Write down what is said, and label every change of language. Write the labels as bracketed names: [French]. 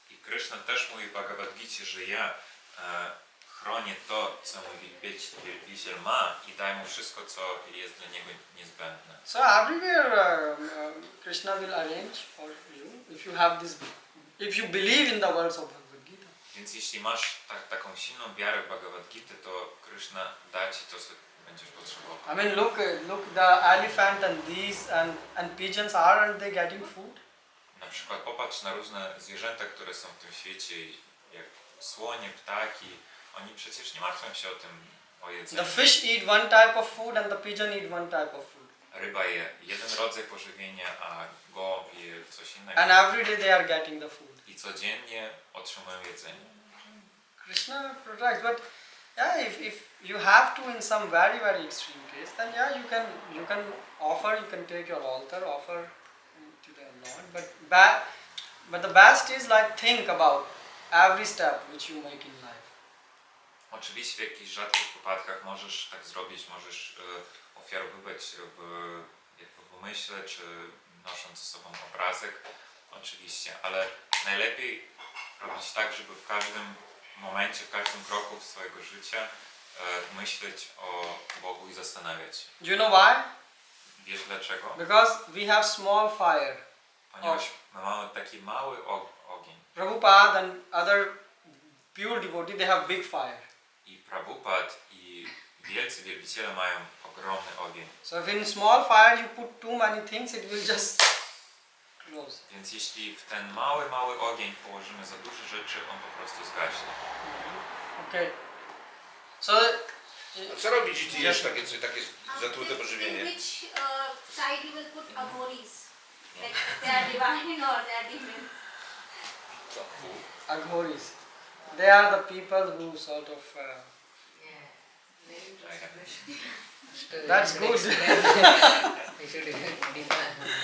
[Polish] I Krishna też mówi w Bhagavad Gicie, że ja chronię to, co mój wielbiciel ma i daj mu wszystko, co jest dla niego niezbędne. [English] So everywhere Krishna will arrange for you if you have this, if you believe in the words of Bhagavad Gita. [Polish] Więc jeśli masz taką silną wiarę w Bhagavad Gita, to Krishna da ci to, co będziesz potrzebował. [English] I mean, look, the elephant and these and pigeons aren't they getting food? [Polish] Na przykład popatrz na różne zwierzęta, które są w tym świecie, jak słonie, ptaki. Oni przecież nie martwią się o jedzenie. [English] The fish eat one type of food and the pigeon eat one type of food. [Polish] Ryba je jeden rodzaj pożywienia, a gołąb je coś innego. [English] And every day they are getting the food. [Polish] I codziennie otrzymują jedzenie. [English] Krishna protects, but yeah, if you have to in some very extreme case, then yeah, you can offer, you can take your altar, offer to the Lord. But the best is like think about every step which you make in life. [Polish] Oczywiście w jakichś rzadkich wypadkach możesz tak zrobić, możesz ofiarowywać w umyśle, czy nosząc ze sobą obrazek, oczywiście, ale najlepiej robić tak, żeby w każdym momencie, w każdym kroku swojego życia myśleć o Bogu i zastanawiać się. [English] Do you know why? [Polish] Wiesz dlaczego? [English] Because we have small fire. [Polish] Ponieważ my mamy taki mały ogień. [English] Prabhupada and other pure devotees, they have big fire. [Polish] I Prabhupada i wielcy wielbiciele mają ogromny ogień. [English] So if in small fire you put too many things, it will just close. [Polish] Więc jeśli w ten mały ogień położymy za dużo rzeczy, on po prostu zgaśnie. [English] Okay. So [Polish] A co robić, jeśli jesz takie zatrute [English] In [Polish] pożywienie? [English] which side you will put aghoris? Like they are divine or they are demons? Aghoris. They are the people who sort of. That's good. We should define.